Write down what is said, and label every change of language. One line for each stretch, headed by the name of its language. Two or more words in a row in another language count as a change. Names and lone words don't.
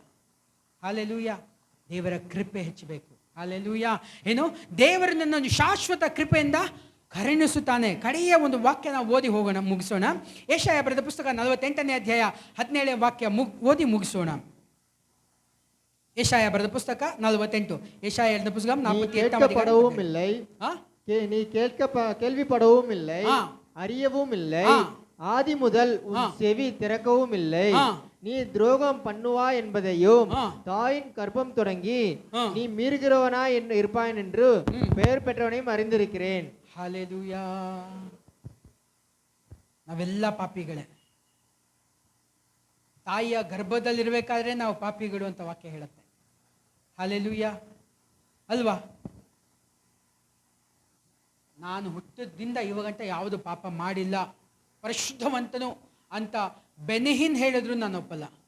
Kannada: ಹಾಲೆಲೂಯ. ದೇವರ ಕೃಪೆ ಹೆಚ್ಚಬೇಕು. ಹಾಲೆಲೂಯ. ಏನು, ದೇವರು ನನ್ನೊಂದು ಶಾಶ್ವತ ಕೃಪೆಯಿಂದ ಕರುಣಿಸುತ್ತಾನೆ. ಕಡೆಯ ಒಂದು ವಾಕ್ಯ ನಾವು ಓದಿ ಹೋಗೋಣ, ಮುಗಿಸೋಣ. ಯೆಶಾಯ ಬರೆದ ಪುಸ್ತಕ 48ನೇ ಅಧ್ಯಾಯ 17ನೇ ವಾಕ್ಯ ಓದಿ ಮುಗಿಸೋಣ. ಯೆಶಾಯ ಬರೆದ ಪುಸ್ತಕ 48. ಯೆಶಾಯ
Tamil: எழுதின புத்தகம்
Kannada: 48
Tamil: இல்லை, நீ கேள்விப்படவும் இல்லை, அறியவும் இல்லை, ஆதி முதல் உன் செவி திறக்கவும் இல்லை. நீ துரோகம் பண்ணுவா என்பதையும் தாயின் கர்ப்பம் தொடங்கி நீ மீறுகிறவனா இருப்பாய் என்று பெயர் பெற்றவனையும் அறிந்திருக்கிறேன்.
Kannada: ಹಾಲೆಲೂಯಾ. ನಾವೆಲ್ಲ ಪಾಪಿಗಳೇ. ತಾಯಿಯ ಗರ್ಭದಲ್ಲಿರಬೇಕಾದ್ರೆ ನಾವು ಪಾಪಿಗಳು ಅಂತ ವಾಕ್ಯ ಹೇಳುತ್ತೆ. ಹಾಲೆಲೂಯಾ ಅಲ್ವಾ? ನಾನು ಹುಟ್ಟಿದಿಂದ ಇವಾಗ ಗಂಟೆ ಯಾವುದು ಪಾಪ ಮಾಡಿಲ್ಲ, ಪರಿಶುದ್ಧವಂತನು ಅಂತ ಬೆನಿಹಿನ್ ಹೇಳಿದ್ರು ನಾನು ಒಪ್ಪಲ್ಲ.